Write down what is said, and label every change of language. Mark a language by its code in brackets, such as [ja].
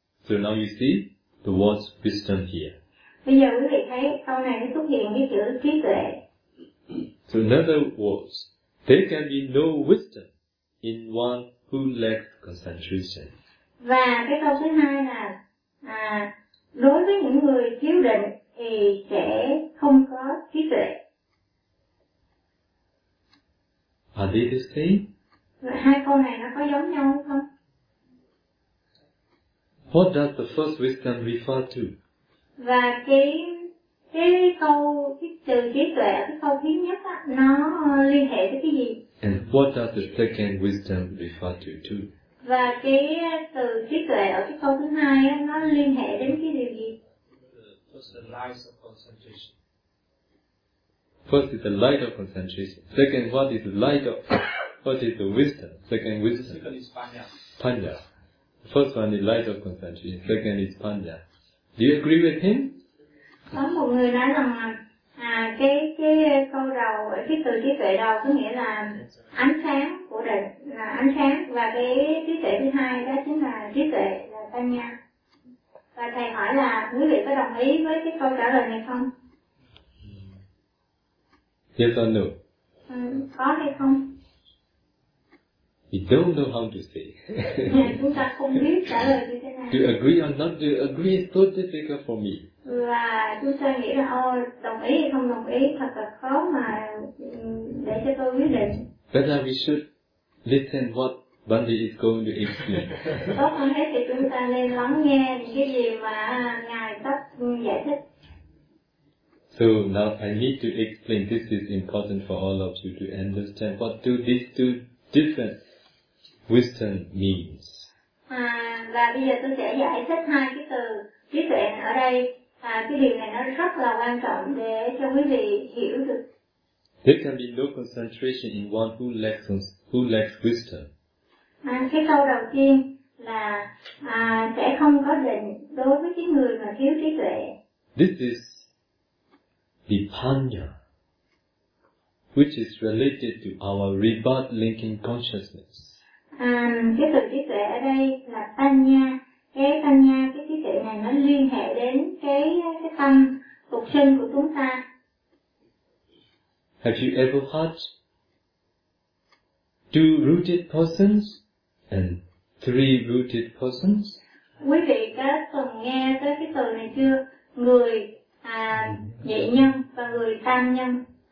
[en] So now you see the word wisdom here. [vi] Bây giờ quý vị thấy câu này xuất hiện cái chữ trí tuệ. [en] So in other words, there can be no wisdom in one who lacks concentration. [vi] Và cái câu thứ hai là đối với những người thiếu định thì sẽ không có trí tuệ. [en] Are they the same? [vi] Hai câu này nó có giống nhau không? [en] What does the first wisdom refer to? [vi] Và cái câu cái từ trí tuệ cái câu thứ nhất á nó liên hệ với cái gì? [en] And what does the second wisdom refer to too? [vi] Và cái từ trí tuệ ở cái câu thứ hai á nó liên hệ đến cái điều gì? [en] First the light of concentration. First is the light of concentration. Second, what is the light of? What is the wisdom? Second wisdom. Second is panya. Panya. The first one is light of concentration. Second is panya. Do you agree with him? [vi] Có một người nói rằng cái câu đầu cái từ trí tuệ đầu có nghĩa là ánh sáng của định là ánh sáng và cái trí tuệ thứ hai đó chính là trí tuệ là panya. Và thầy hỏi là quý vị có đồng ý với cái câu trả lời này không? [en] Yes or no? [vi] Có hay không? [en] We don't know how to say. [vi] Chúng ta không biết trả lời như thế nào. [en] To agree or not to agree is so difficult for me. [vi] Và chúng ta nghĩ là đồng ý hay không đồng ý thật là khó mà để cho tôi quyết định. [en] Better we should listen what Bandi is going to explain. [vi] Tốt hơn thế thì chúng ta nên lắng nghe cái gì mà ngài sắp giải thích. [en] So now I need to explain. This is important for all of you to understand what do these two different wisdom means. [vi] Và bây giờ tôi sẽ giải thích hai cái từ trí tuệ ở đây. Cái điều này nó rất là quan trọng để cho quý vị hiểu được. [en] There can be no concentration in one who lacks wisdom. [vi] Cái câu đầu tiên là sẽ không có định đối với cái người mà thiếu trí tuệ. [en] This is vipanya, which is related to our rebirth linking consciousness. [vi] Cái từ trí tuệ ở đây là panya. Cái panya, cái trí tuệ này nó liên hệ đến cái tâm phục sinh của chúng ta. [en] Have you ever heard two rooted persons and three rooted persons? [vi] Quý vị có từng nghe tới cái từ này chưa? Người nhị nhân và người tam nhân.